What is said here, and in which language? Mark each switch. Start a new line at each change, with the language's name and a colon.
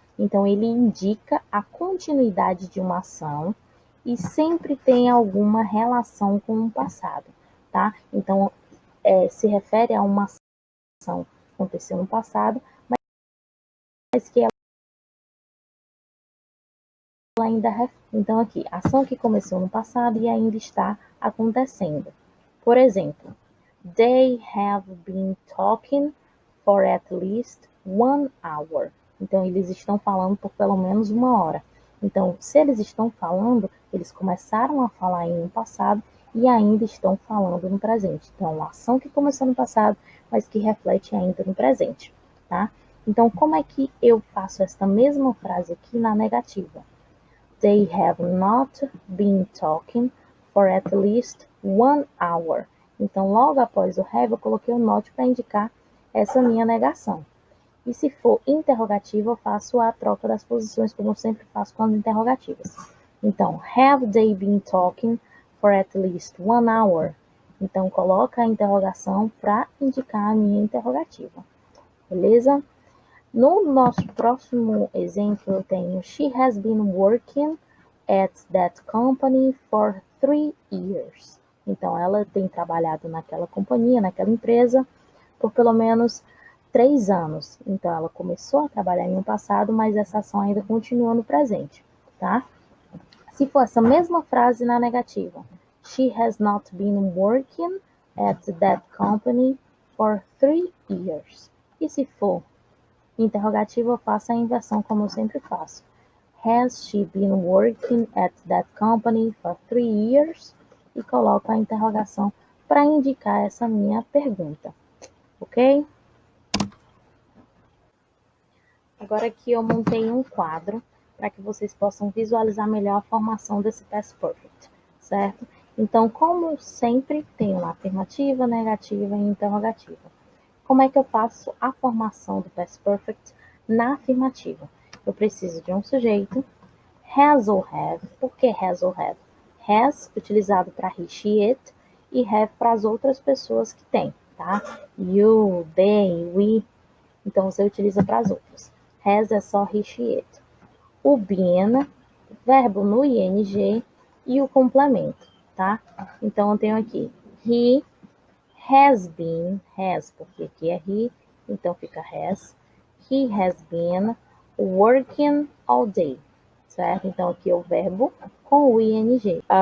Portuguese: Então, ele indica a continuidade de uma ação e sempre tem alguma relação com o passado, tá? Então, se refere a uma ação que aconteceu no passado, mas que ela ainda refere. Então, aqui, ação que começou no passado e ainda está acontecendo. Por exemplo,
English: they have been talking for at least 1 hour.
Portuguese: Então, eles estão falando por pelo menos 1 hora. Então, se eles estão falando, eles começaram a falar em um passado e ainda estão falando no presente. Então, uma ação que começou no passado, mas que reflete ainda no presente, tá? Então, como é que eu faço esta mesma frase aqui na negativa?
English: They have not been talking for at least 1 hour.
Portuguese: Então, logo após o have, eu coloquei o not para indicar essa minha negação. E se for interrogativa, eu faço a troca das posições, como eu sempre faço com as interrogativas.
English: Então, have they been talking for at least 1 hour?
Portuguese: Então, coloca a interrogação para indicar a minha interrogativa. Beleza? No nosso próximo exemplo, eu tenho
English: She has been working at that company for 3 years.
Portuguese: Então, ela tem trabalhado naquela companhia, naquela empresa, por pelo menos 3 anos. Então, ela começou a trabalhar em um passado, mas essa ação ainda continua no presente, tá? Se for essa mesma frase na negativa,
English: She has not been working at that company for 3 years.
Portuguese: E se for interrogativa, eu faço a inversão como eu sempre faço.
English: Has she been working at that company for 3 years?
Portuguese: E coloco a interrogação para indicar essa minha pergunta, ok? Agora aqui eu montei um quadro para que vocês possam visualizar melhor a formação desse past perfect, certo? Então, como sempre, tem uma afirmativa, negativa e interrogativa. Como é que eu faço a formação do past perfect na afirmativa? Eu preciso de um sujeito, has ou have. Por que has ou have? Has, utilizado para he, she, it, e have para as outras pessoas que tem, tá? You, they, we. Então, você utiliza para as outras. Has é só he, she, it. O been, verbo no ing e o complemento, tá? Então, eu tenho aqui he has been, has, porque aqui é he, então fica has.
English: He has been working all day, certo?
Portuguese: Então, aqui é o verbo com o ing.